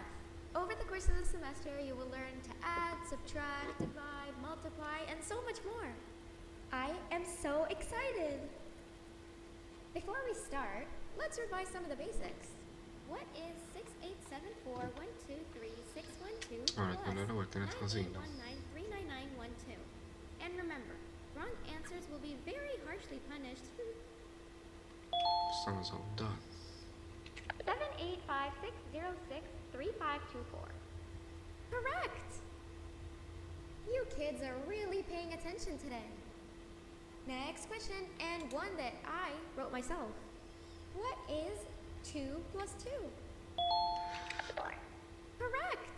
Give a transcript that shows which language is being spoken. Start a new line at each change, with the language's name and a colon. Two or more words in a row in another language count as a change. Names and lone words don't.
English: Over the course of the semester, you will learn to add, subtract, divide, multiply, and so much more. I am so excited! Before we start, let's revise some of the basics. What is 6874123612 Alright, plus
Maltese: mela l-ewwel kienet ħażina. 9819399912?
English: And remember, wrong answers will be very harshly punished.
Maltese: Issa nużaw dan. 78560635524.
English: Correct! You kids are really paying attention today. Next question, and one that I wrote myself. What is 2 plus 2? Correct!